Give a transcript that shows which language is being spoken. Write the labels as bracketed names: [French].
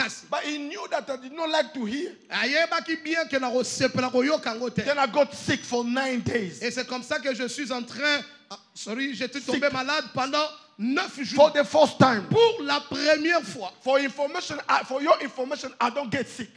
[English] but he knew that I did not like to hear. Then I got sick for 9 days. [French] Et c'est comme ça que je suis en train. J'étais tombé malade pendant 9 jours. [English] For the first time. [French] Pour la première fois. [English] For your information, I don't get sick.